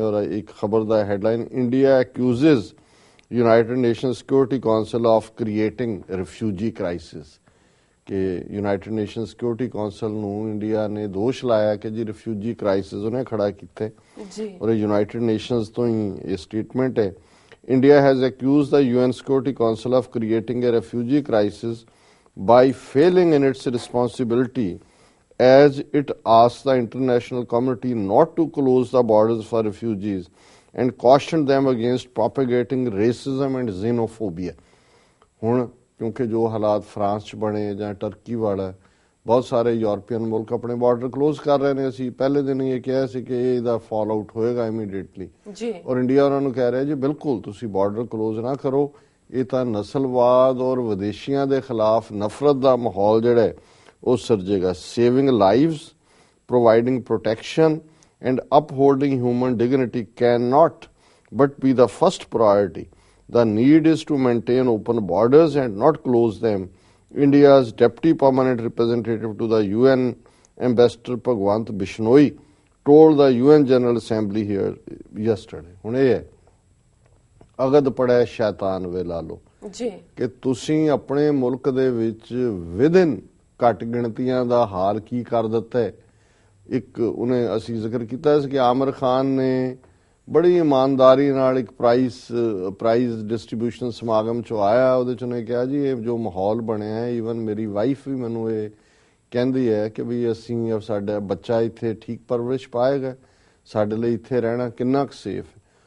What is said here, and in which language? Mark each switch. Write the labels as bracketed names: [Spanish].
[Punjabi] ਔਰ ਇੱਕ ਖਬਰ ਦਾ headline, [English] India accuses United Nation Security Council of creating refugee crisis, [Punjabi] ਕਿ ਯੂਨਾਈਟਿਡ ਨੇਸ਼ਨ ਸਿਕਿਉਰਿਟੀ ਕਾਉਂਸਲ ਨੂੰ ਇੰਡੀਆ ਨੇ ਦੋਸ਼ ਲਾਇਆ ਕਿ ਜੀ ਰਿਫਿਊਜੀ ਕ੍ਰਾਈਸਿਸ ਉਹਨੇ ਖੜਾ ਕੀਤਾ ਜੀ। ਔਰ ਯੂਨਾਈਟਿਡ ਨੇਸ਼ਨਸ ਤੋਂ ਹੀ ਇਹ ਸਟੇਟਮੈਂਟ ਹੈ। [English] India has accused the UN Security Council of creating a refugee crisis by failing in its responsibility as it asks the international community not to close the borders for refugees and cautioned them against propagating racism and xenophobia। [Punjabi] ਹੁਣ ਕਿਉਂਕਿ ਜੋ ਹਾਲਾਤ France 'ਚ ਬਣੇ ਜਾਂ turkey ਵਾਲਾ, ਬਹੁਤ ਸਾਰੇ ਯੂਰਪੀਅਨ ਮੁਲਕ ਆਪਣੇ ਬਾਰਡਰ ਕਲੋਜ਼ ਕਰ ਰਹੇ ਨੇ। ਅਸੀਂ ਪਹਿਲੇ ਦਿਨ ਹੀ ਇਹ ਕਿਹਾ ਸੀ ਕਿ ਇਹਦਾ ਫਾਲ ਆਊਟ ਹੋਏਗਾ ਇਮੀਡੀਏਟਲੀ ਜੀ। ਔਰ ਇੰਡੀਆ ਉਹਨਾਂ ਨੂੰ ਕਹਿ ਰਿਹਾ ਜੀ ਬਿਲਕੁਲ ਤੁਸੀਂ ਬਾਰਡਰ ਕਲੋਜ਼ ਨਾ ਕਰੋ, ਇਹ ਤਾਂ ਨਸਲਵਾਦ ਔਰ ਵਿਦੇਸ਼ੀਆਂ ਦੇ ਖਿਲਾਫ ਨਫ਼ਰਤ ਦਾ ਮਾਹੌਲ ਜਿਹੜਾ ਹੈ ਉਹ ਸਿਰਜੇਗਾ। [English] Saving lives, providing protection and upholding human dignity can not but be the first priority. The need is to maintain open borders and not close them. India's Deputy Permanent Representative to the UN Ambassador Bhagwant Bishnoi told the UN General Assembly here yesterday. [Punjabi] ਹੁਣ ਇਹ ਹੈ ਅਗਦ ਪੜੈ ਸ਼ੈਤਾਨ ਵੇ ਲਾ ਲਓ ਜੀ ਕਿ ਤੁਸੀਂ ਆਪਣੇ ਮੁਲਕ ਦੇ ਵਿੱਚ ਵਿਦਿਨ ਘੱਟ ਗਿਣਤੀਆਂ ਦਾ ਹਾਲ ਕੀ ਕਰ ਦਿੱਤਾ ਹੈ। ਇੱਕ ਉਹਨੇ ਅਸੀਂ ਜ਼ਿਕਰ ਕੀਤਾ ਸੀ ਕਿ ਆਮਰ ਖਾਨ ਨੇ ਬੜੀ ਇਮਾਨਦਾਰੀ ਨਾਲ ਇੱਕ ਪ੍ਰਾਈਜ਼ ਡਿਸਟ੍ਰੀਬਿਊਸ਼ਨ ਸਮਾਗਮ ਚ ਆਇਆ, ਉਹਦੇ ਚ ਉਹਨੇ ਕਿਹਾ ਜੀ ਇਹ ਜੋ ਮਾਹੌਲ ਬਣਿਆ ਹੈ, ਈਵਨ ਮੇਰੀ ਵਾਈਫ ਵੀ ਮੈਨੂੰ ਇਹ ਕਹਿੰਦੀ ਹੈ ਕਿ ਵੀ ਅਸੀਂ ਸਾਡਾ ਬੱਚਾ ਇੱਥੇ ਠੀਕ ਪਰਵਰਿਸ਼ ਪਾਏਗਾ, ਸਾਡੇ ਲਈ ਇੱਥੇ ਰਹਿਣਾ ਕਿੰਨਾ ਕੁ ਸੇਫ ਹੈ।